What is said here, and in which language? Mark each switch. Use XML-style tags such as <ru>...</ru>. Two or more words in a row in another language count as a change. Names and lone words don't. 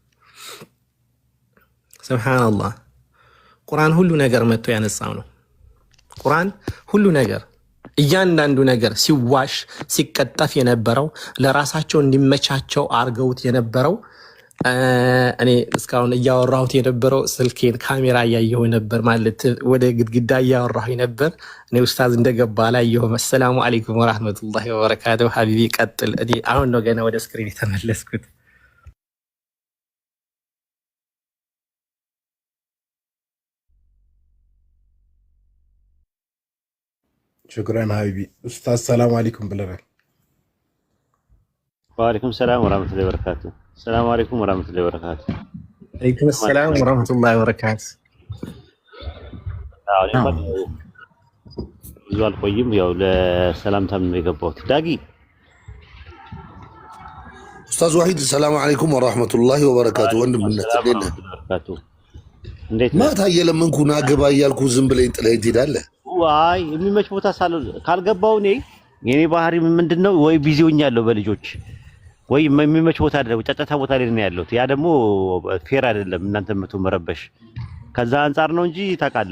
<am>ሱብሃንአላህ። ቁርአን ሁሉ ነገር መጥቶ ያነሳው ነው። ቁርአን ሁሉ ነገር እያንዳንዱ ነገር ሲዋሽ ሲቀጠፍ የነበረው ለራሳቸው እንዲመቻቸው አርገውት የነበረው እኔ እስካሁን እያወራሁት የነበረው ስልኬን ካሜራ እያየሁ ነበር ማለት ወደ ግድግዳ እያወራሁ ነበር። እኔ ኡስታዝ እንደገባ አላየሁም።</am> <ar>السلام عليكم ورحمة الله وبركاته።</ar> <am>ሀቢቢ ቀጥል። እኔ አሁን ነው ገና ወደ ስክሪን የተመለስኩት።</am> <ar>شكرا حبيبي استاذ السلام عليكم بالله. وعليكم السلام ورحمه الله وبركاته. السلام عليكم ورحمه الله وبركاته. عليكم السلام ورحمه الله وبركاته.</ar> <am>ዙዋል ቆይም ያው ለሰላምታም ነው የገባሁት። ዳጊ</am> <ar>استاذ وحيد السلام عليكم ورحمه الله وبركاته.</ar> <am>ወንድም እንዴት ማታ የለምንኩና ገባ እያልኩ ዝም ብለኝ ጥለህ ትሄዳለህ። አይ የሚመች ቦታ ካልገባው እኔ የኔ ባህሪ ምንድነው ወይ ቢዚ ሆኛለሁ በልጆች ወይ የሚመች ቦታ አይደለም ጫጫታ ቦታ ላይ ነው ያለሁት። ያ ደግሞ ፌር አይደለም እናንተ መቶ መረበሽ ከዛ አንፃር ነው እንጂ ታውቃለህ</am>